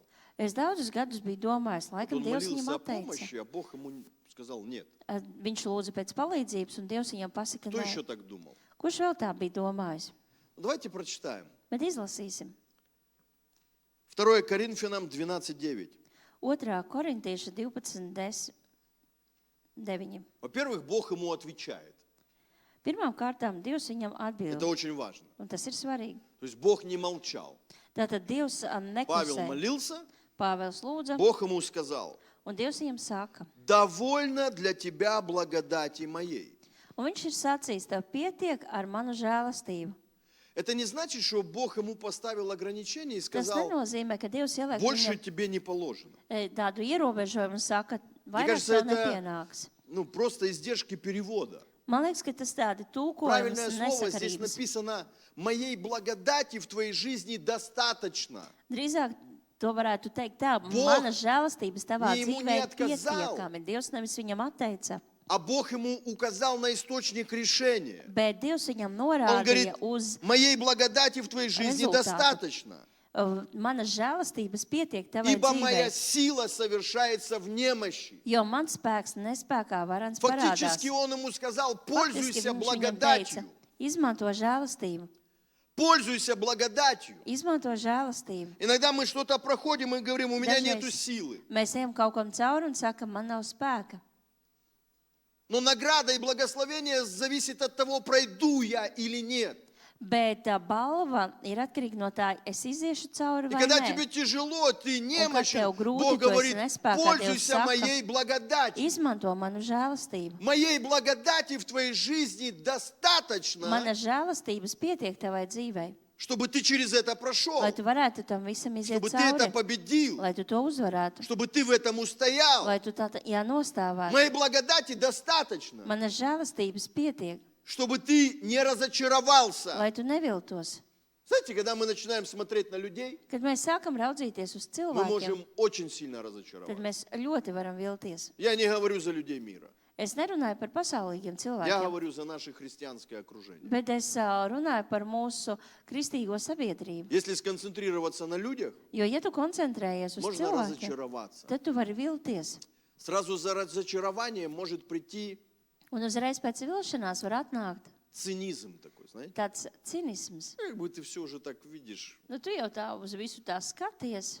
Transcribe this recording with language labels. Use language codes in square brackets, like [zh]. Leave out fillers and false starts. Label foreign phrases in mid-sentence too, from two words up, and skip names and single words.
[lv] Es daudzus gadus biju domājis, laikam [ru] Он [lv] Dievs [ru] молился [lv] viņam [ru] о [lv] atteica. [ru] помощи, а Бог ему сказал нет. [lv] Viņš lūdza pēc palīdzības, un Dievs viņam pasaka, [ru] Кто еще [lv] nē. [ru] так думал? [lv] Kurš vēl tā bija domājis? [ru] Давайте прочитаем. [lv] Bet izlasīsim. [ru] 2 Коринфянам 12:9. [lv] 2. Korintieša 12:9. [ru] Во-первых, Бог ему отвечает. [lv] Pirmām kārtām Dievs viņam [ru] Это [lv] atbild, [ru] очень важно. [lv] un tas ir svarīgi. [ru] То есть Бог не молчал. [lv] Tātad Dievs [ru] Павел [lv] neklusē. [ru] молился, [lv] Pāvils lūdza, [ru] Бог ему сказал, [lv] un Dievs viņam saka. [ru] довольно для тебя благодати моей. [lv] Un viņš ir sacījis, tev pietiek ar manu žēlastību. [ru] Это не значит, что Бог ему поставил ограничения и [lv] Tas [ru] сказал, [lv] nenozīmē, ka Dievs ieliek [ru] больше [lv] viņam [ru] тебе не положено. [lv] tādu ierobežojumu un saka, vairāk [ru] кажется, [lv] tev [ru] это- [lv] nepienāks. [ru] Ну, просто издержки перевода. [lv] Man liekas, ka tas tādi [ru] Правильное [lv] tūkojums [ru] слово здесь [lv] nesakarības. [ru] написано, моей благодати в твоей жизни достаточно. [lv] Drīzāk to varētu teikt tā, [ru] Бог [lv] mana žēlastības tavā [ru] ему [lv] dzīvē [ru] не [lv] ir [ru] отказал. [lv] pietiekami. Dievs nevis viņam atteica, [ru] А Бог ему указал на источник решения. [lv] bet Dievs viņam [ru] Он говорит, [lv] norādīja uz [ru] моей благодати в твоей жизни результату. достаточно. [lv] Manas žēlastības pietiek tavai [ru] Ибо моя [lv] dzīvē, [ru] сила совершается в немощи. [lv] jo mans spēks nespēkā varans [ru] Фактически [lv] parādās. [ru] он ему сказал, [lv] Faktiski [ru] пользуйся [lv] viņš viņam teica, [ru] благодатью. [lv] izmanto žēlastību, [ru] Пользуйся благодатью. [lv] izmanto žēlastību. [ru] Иногда мы что-то проходим и говорим, у меня [lv] Dažreiz [ru] нету силы. [lv] Mēs ejam kaut kam cauri un sakam, man nav spēka. [ru] Но награда и благословение зависит от того, пройду я или нет. [lv] Bet tā balva ir atkarīga no tā, es iziešu cauri [ru] И [lv] vai [ru] когда [lv] nē. [ru] тебе тяжело, ты [lv] tev [ru] немощен, [lv] grūti, [ru] Бог [lv] tu esi [ru] говорит, [lv] nespēkā, Dievs [ru] пользуйся [lv] saka, [ru] моей благодатью. [lv] Izmanto manu žēlastību. [ru] Моей благодати в твоей жизни достаточно, [lv] Mana žēlastības pietiek tavai dzīvei, [ru] чтобы ты через это прошел, [lv] lai tu varētu tam visam iziet [ru] чтобы ты это [lv] cauri, [ru] победил, [lv] lai tu to uzvarētu, [ru] чтобы ты в этом устоял. [lv] lai tu tā nostāvētu. [ru] Моей благодати достаточно, [lv] Mana žēlastības pietiek, [ru] чтобы ты не разочаровался. [lv] lai tu neviltos. [ru] Знаете, когда мы начинаем смотреть на людей, [lv] Kad mēs sākam raudzīties uz [ru] мы [lv] cilvēkiem, [ru] можем очень сильно [lv] tad [ru] разочароваться. [lv] mēs ļoti varam vilties. [ru] Я не говорю за людей мира. [lv] Es nerunāju par pasaulīgiem [ru] Я [lv] cilvēkiem, [ru] говорю за наше христианское окружение. [lv] bet es runāju par mūsu kristīgo sabiedrību. [ru] Если сконцентрироваться на людях, [lv] Jo, ja tu koncentrējies uz [ru] можно [lv] cilvēkiem, [ru] разочароваться. [lv] tad tu vari vilties. [ru] Сразу за разочарованием может прийти [lv] Un uzreiz pēc vilšanās var atnākt [ru] цинизм такой, знаете? [lv] tāds cinisms. [ru] Как бы ты все уже так видишь, [lv] Nu, tu jau tā uz visu tā skaties.